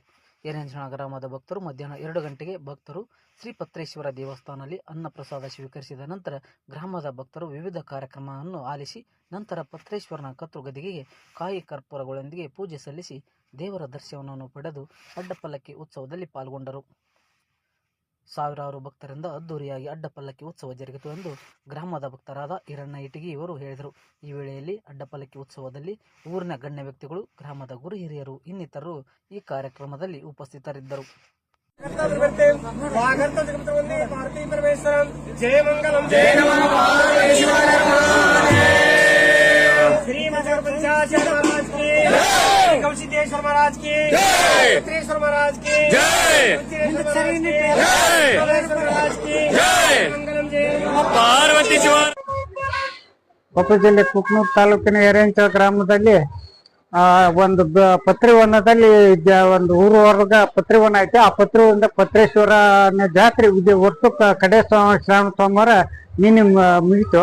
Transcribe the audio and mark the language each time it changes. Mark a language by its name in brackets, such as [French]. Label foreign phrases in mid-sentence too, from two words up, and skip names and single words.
[Kannada] ಎರೆಹಂಚನ ಗ್ರಾಮದ ಭಕ್ತರು ಮಧ್ಯಾಹ್ನ 2 ಗಂಟೆಗೆ ಭಕ್ತರು ಶ್ರೀ ಪತ್ರೇಶ್ವರ ದೇವಸ್ಥಾನದಲ್ಲಿ ಅನ್ನಪ್ರಸಾದ ಸ್ವೀಕರಿಸಿದ ನಂತರ ಗ್ರಾಮದ ಭಕ್ತರು ವಿವಿಧ ಕಾರ್ಯಕ್ರಮವನ್ನು ಆಲಿಸಿ ನಂತರ ಪತ್ರೇಶ್ವರನ ಕತ್ತುಗದಿಗೆಗೆ ಕಾಯಿ ಕರ್ಪೂರಗಳೊಂದಿಗೆ ಪೂಜೆ ಸಲ್ಲಿಸಿ ದೇವರ ದರ್ಶನವನ್ನು ಪಡೆದು ಅಡ್ಡಪಲ್ಲಕ್ಕಿ ಉತ್ಸವದಲ್ಲಿ ಪಾಲ್ಗೊಂಡರು. ಸಾವಿರಾರು ಭಕ್ತರಿಂದ ಅದ್ದೂರಿಯಾಗಿ ಅಡ್ಡಪಲ್ಲಕ್ಕಿ ಉತ್ಸವ ಜರುಗಿತು ಎಂದು ಗ್ರಾಮದ ಭಕ್ತರಾದ ಈರಣ್ಣ ಇಟಗಿ ಇವರು ಹೇಳಿದರು. ಈ ವೇಳೆಯಲ್ಲಿ ಅಡ್ಡಪಲ್ಲಕ್ಕಿ ಉತ್ಸವದಲ್ಲಿ ಊರಿನ ಗಣ್ಯ ವ್ಯಕ್ತಿಗಳು, ಗ್ರಾಮದ ಗುರು ಹಿರಿಯರು ಇನ್ನಿತರರು ಈ ಕಾರ್ಯಕ್ರಮದಲ್ಲಿ ಉಪಸ್ಥಿತರಿದ್ದರು. [Hindi] कौशिकेश्वर महाराज की जय, पत्रेश्वर महाराज की जय, महाराज की जय, मंगलम जय पार्वती शिव. [Kannada] ಕೊಪ್ಪಳ ಜಿಲ್ಲೆ ಕುಕನೂರು ತಾಲೂಕಿನ ಎರೆಹಂಚನ ಗ್ರಾಮದಲ್ಲಿ ಒಂದು ಪತ್ರಿವನದಲ್ಲಿ ಒಂದು ಊರವರ್ಗ ಪತ್ರಿವನ ಐತೆ. ಆ ಪತ್ರಿವನದ ಪತ್ರೇಶ್ವರನ ಜಾತ್ರೆ ವರ್ಷಕ್ಕೆ ಕಡೆ ಶ್ರಾವಣ ಸೋಮವಾರ ನಿನ್ನೆ ಮುಗಿತು.